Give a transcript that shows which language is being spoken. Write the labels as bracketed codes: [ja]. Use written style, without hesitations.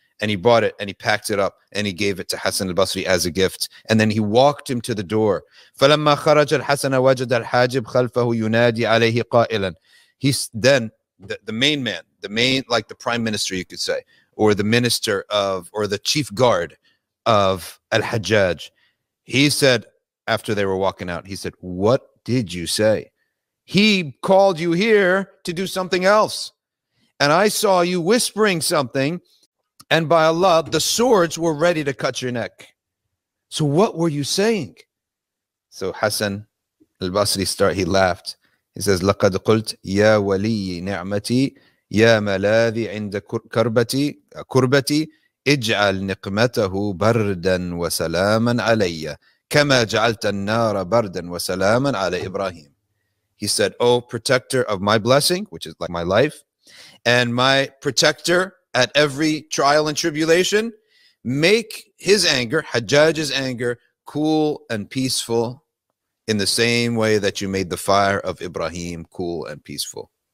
[en] And he brought it and he packed it up and he gave it to Hassan al-Basri as a gift. And then he walked him to the door. [ar] فلما خرج الحسن وجد الحاجب خلفه ينادي عليه قائلا. [en] He's then the main man, like the prime minister, you could say, or the minister or the chief guard of al-Hajjaj. He said, after they were walking out, he said, what did you say? He called you here to do something else. And I saw you whispering something. And by Allah, the swords were ready to cut your neck. So what were you saying? So Hassan al-Basri he laughed. He says, [ar] لَقَدْ قُلْتْ يَا وَلِيِّ نِعْمَتِي يَا مَلَاذِي عِنْدَ كُرْبَتِي اجعل نقمته بردا وسلاما علي كما جعلت النار بردا وسلاما على إبراهيم. [en] He said, oh, protector of my blessing, which is like my life, and my protector at every trial and tribulation, make his anger, Hajjaj's anger, cool and peaceful in the same way that you made the fire of Ibrahim cool and peaceful.